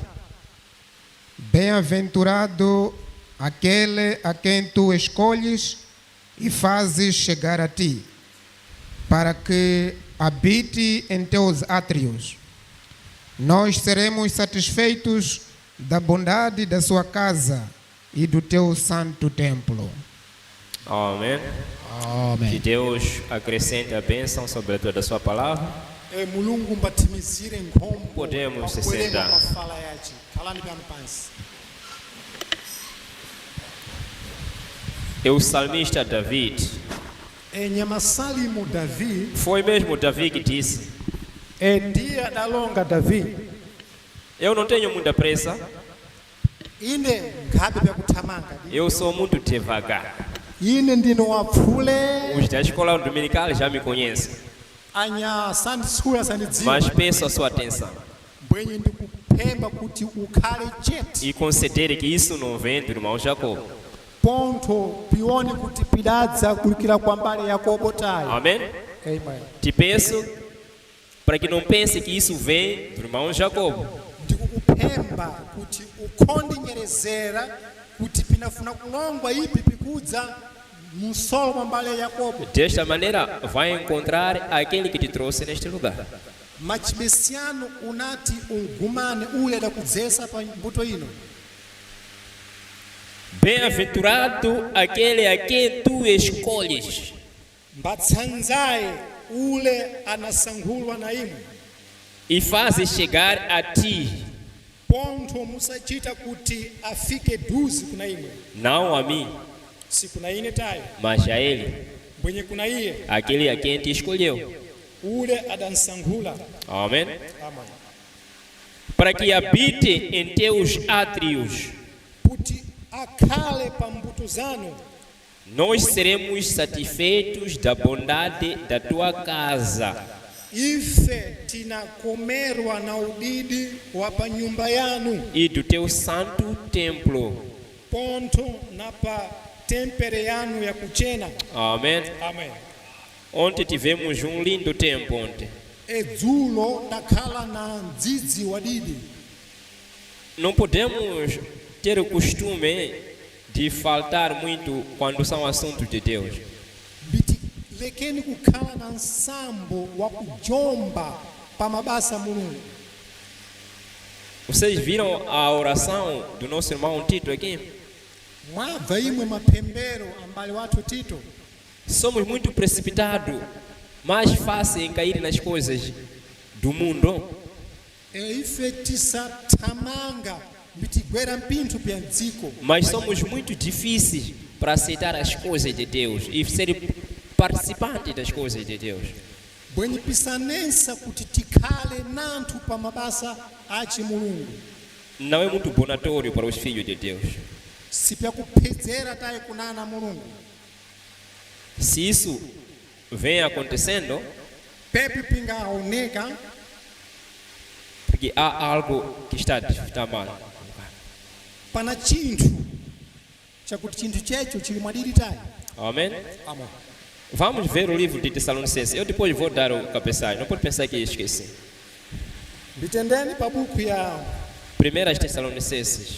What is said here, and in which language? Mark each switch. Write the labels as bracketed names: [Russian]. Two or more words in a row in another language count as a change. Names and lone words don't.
[Portuguese] Bem-aventurado aquele a quem tu escolhes e fazes chegar a ti, para que habite em teus átrios. Nós seremos satisfeitos da bondade da sua casa e do teu santo templo. Amém. Que Amém. Deus acrescente a bênção sobre a toda a sua palavra. [Sena] Mulungu mbatimizire nkhombo [Portuguese] Podemos se [Sena] pakuwerenga [Portuguese] sentar. [Sena] mafala yace. Khalani pano pansi. [Portuguese] E o salmista David, [Sena] Nyamasalimu Davi [Portuguese] foi mesmo Davi que disse: [Sena] ndiye adalonga Davi [Portuguese] eu não tenho muita pressa, [Sena] ine ngabe byakuthamanga [Portuguese] eu sou muito devagar. [Sena] ine ndino wapfule [Portuguese] Os da escola dominical já me conhecem, [Sena] anya [English] Sunday school [Sena] asandidziwa [Portuguese] mas peço a sua atenção [Sena] bwenye ndikupemba kuti ukhale chete [Portuguese] e considere que isso não vem do irmão Jacob. [Sena] ponto pione kuti pidadza kulikira kwa mbali Yakobo tayo. [Portuguese] Amém? [Sena] Amen. [Portuguese] Te peço para que não pense que isso vem do irmão Jacob. [Sena] Ndikukupemba kuti ukhondinyeresera kuti pinafuna kulongwa ipi pikudza musolo mwa mbali ya Yakobo. [Portuguese] Desta maneira vai encontrar aquele que te trouxe neste lugar. [Sena] Machibesiano unati ugumane ule adakudzesa pa mbuto ino. [Portuguese] Bem-aventurado aquele a quem tu escolhes [Sena] Mbatsanzaye ule anasankhulwa na imwe. [Portuguese] e fazes chegar a ti, [Sena] Ponto musachita kuti afike duzi kuna imwe. [Portuguese] não a mim, [Sena] Si kuna ine tayo. [Portuguese] mas a ele, [Sena] Bwenye kuna iye [Portuguese] aquele a quem te escolheu. [Sena] ule adansankhula. [Portuguese] Amém? [Sena] Amen. [Portuguese] Para que habite em teus átrios, [Sena] Kuti akhale pa mbuto zanu. [Portuguese] nós seremos satisfeitos da bondade da tua casa [Sena] Ife tinakomerwa na udidi wa pa nyumba yanu. [Portuguese] e do teu santo templo. [Sena] Ponto na pa tempere yanu ya kuchena. [Portuguese] Amém? [Sena] Amen. [Portuguese] Ontem tivemos um lindo tempo ontem. [Sena] Edzulo dakhala na ndzidzi wa didi. [Portuguese] Não podemos ter o costume de faltar muito quando são assuntos de Deus. [Sena] Biti lekeni kukhala na nsambo wa kujomba pa mabasa a Mulungu. [Portuguese] Vocês viram a oração do nosso irmão Tito aqui? [Sena] Mwabva imwe mapembero ambali wathu Tito. [Portuguese] Somos muito precipitados, mais fácil em cair nas coisas do mundo, [Sena] Ife tisathamanga bitigwera mpinthu pya dziko. [Portuguese] mas somos muito difíceis para aceitar as coisas de Deus e ser participantes das coisas de Deus. [Sena] Bwenye pisanensa kuti tikhale nanthu pa mabasa achi Mulungu. [Portuguese] Não é muito bonatório para os filhos de Deus. [Sena] Sipyakuphedzera tayi kunana Mulungu. [Portuguese] Se isso vem acontecendo, [Sena] Pepe pingaoneka [Portuguese] porque há algo que está mal. [Sena] pana chinthu chakuti chinthu checho chili mwadidi tayi. [Portuguese] Amém? [Sena] Amen. [Portuguese] Vamos ver o livro de Tessalonicenses. Eu depois vou dar o cabeçalho. Não pode pensar que esqueci. [Sena] Mbitendeni pa buku ya [Portuguese] Primeiras Tessalonicenses.